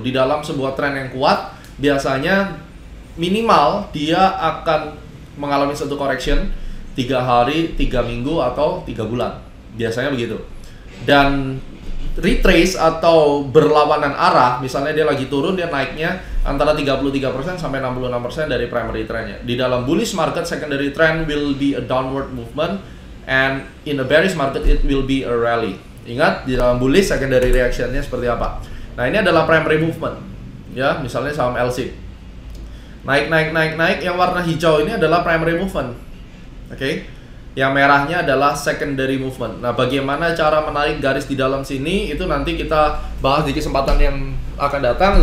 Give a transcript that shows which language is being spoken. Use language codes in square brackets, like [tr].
[id] Di dalam sebuah trend yang kuat, biasanya minimal dia akan mengalami satu correction 3 hari, 3 minggu, atau 3 bulan. Biasanya begitu. Dan retrace atau berlawanan arah, misalnya dia lagi turun, dia naiknya antara 33% sampai 66% dari primary trendnya. Di dalam [en] bullish market, secondary trend will be a downward movement, and in a bearish market it will be a rally. [id] Ingat, di dalam bullish secondary reactionnya seperti apa. Nah, ini adalah primary movement. Ya, misalnya saham LC. Naik, yang warna hijau ini adalah primary movement. Oke. Yang merahnya adalah secondary movement. Nah, bagaimana cara menarik garis di dalam sini itu nanti kita bahas di kesempatan yang akan datang.